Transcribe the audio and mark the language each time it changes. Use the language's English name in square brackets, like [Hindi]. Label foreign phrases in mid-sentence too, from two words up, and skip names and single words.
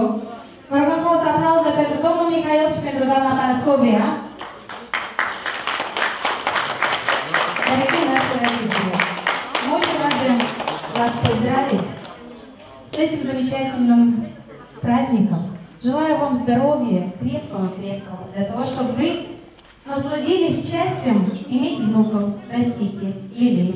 [Romanian] Vă rugăm frumos aplauze pentru domnul Mihail și pentru doamna Parascovia. [Russian] Очень рады вас поздравить с этим замечательным праздником. Желаю вам здоровья, крепкого, для того, чтобы вы насладились счастьем иметь внуков, растите, лелеять.